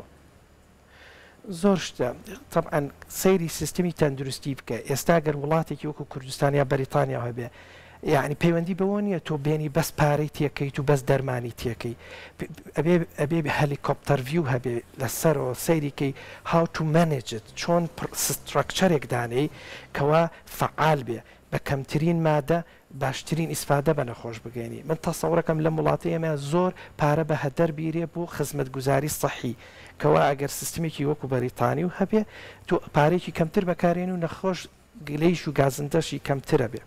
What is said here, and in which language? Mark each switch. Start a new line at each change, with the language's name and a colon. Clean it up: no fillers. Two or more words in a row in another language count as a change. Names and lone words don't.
Central Kurdish: زۆر شتە طبعاً سەیری سیستمی تەندروستی بکە ئێستا گەر وڵاتێکی وەکو کوردستان یا بەریتانیا هەبێ یعنی پەیوەندی بەوە نیە تۆ بێنی بەس پارەی تێکەیت و بەس دەرمانی تێکەی ئەبێ
English: helicopter view
Central Kurdish: هەبێ لەسەرەوە سەیریکەی
English: how to manage it
Central Kurdish: چۆن ستراکچەرێک دانەی کەوا فعال بێ بە کەمترین مادە باشترین ئیسفادە بە نەخۆش بگەینی من تەسەوڕەکەم لە وڵاتی ئێمە زۆر پارە بە هەدەر بیرێ بۆ خزمەتگوزاری سەحی کەوا ئەگەر سیستمێکی وەکو بەریتانی و هەبێ تۆ پارێکی کەمتر بەکارێن و نەخۆش گلەیش و گازندەشی کەمترە بێ